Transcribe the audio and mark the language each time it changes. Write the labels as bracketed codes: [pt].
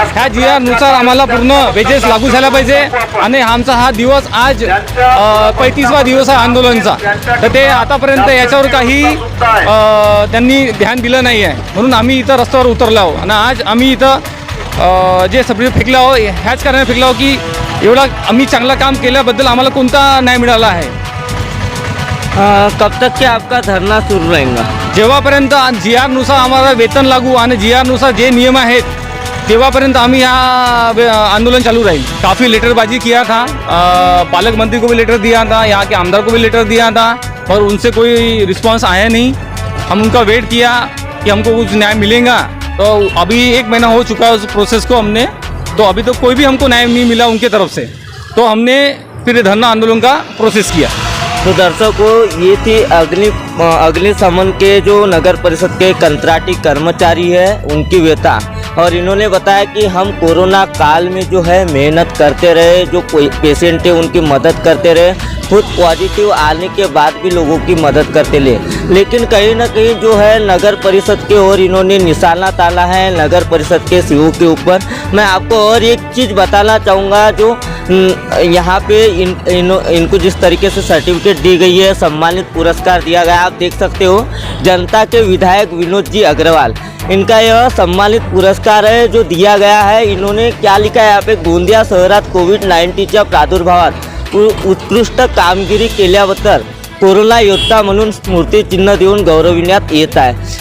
[mr] ह्या जीआर नुसार आम्हाला पूर्ण वेजेस लागू झाला पाहिजे. आणि आमचा हा दिवस आज 35वा दिवस आहे आंदोलनाचा. तर ते आतापर्यंत याच्यावर काही त्यांनी ध्यान दिलं नाही आहे. म्हणून आम्ही इथं रस्त्यावर उतरलो आहोत. आणि आज आम्ही इथं जे सगळे फेकलो आहोत, ह्याच कारणाने फेकलो आहोत की एवढा आम्ही चांगलं काम केल्याबद्दल आम्हाला कोणता न्याय मिळाला आहे. [hi] कब तक के आपका धरना सुरू रहेगा? [mr] जेव्हापर्यंत जीआर नुसार आम्हाला वेतन लागू आणि जीआर नुसार जे नियम आहेत तेव्हापर्यंत आम्ही आंदोलन चालू राहील. [hi] काफ़ी लेटरबाजी किया था, पालक मंत्री को भी लेटर दिया था, यहाँ के आमदार को भी लेटर दिया था, और उनसे कोई रिस्पांस आया नहीं. हम उनका वेट किया कि हमको कुछ न्याय मिलेगा. तो अभी 1 महीना हो चुका है उस प्रोसेस को हमने, तो अभी तो कोई भी हमको न्याय नहीं मिला उनके तरफ से. तो हमने फिर धरना आंदोलन का प्रोसेस किया. तो दर्शकों, ये थी अग्निशमन के जो नगर परिषद के कंत्राटी कर्मचारी है उनकी व्यथा. और इन्होंने बताया कि हम कोरोना काल में जो है मेहनत करते रहे, जो कोई पेशेंट है उनकी मदद करते रहे, खुद पॉजिटिव आने के बाद भी लोगों की मदद करते ले. लेकिन कहीं ना कहीं जो है नगर परिषद के और इन्होंने निशाना ताना है नगर परिषद के सीओ के ऊपर. मैं आपको और एक चीज़ बताना चाहूँगा, जो यहाँ पे इनको जिस तरीके से सर्टिफिकेट दी गई है, सम्मानित पुरस्कार दिया गया, आप देख सकते हो जनता के विधायक विनोद जी अग्रवाल, इनका यह सम्मानित पुरस्कार है जो दिया गया है. इन्होंने क्या लिखा है यहाँ पे, [mr] गोंदिया शहरात कोविड-19च्या प्रादुर्भावात उत्कृष्ट कामगिरी केल्याबद्दल कोरोना योद्धा म्हणून स्मृतिचिन्ह देऊन गौरविण्यात येत आहे.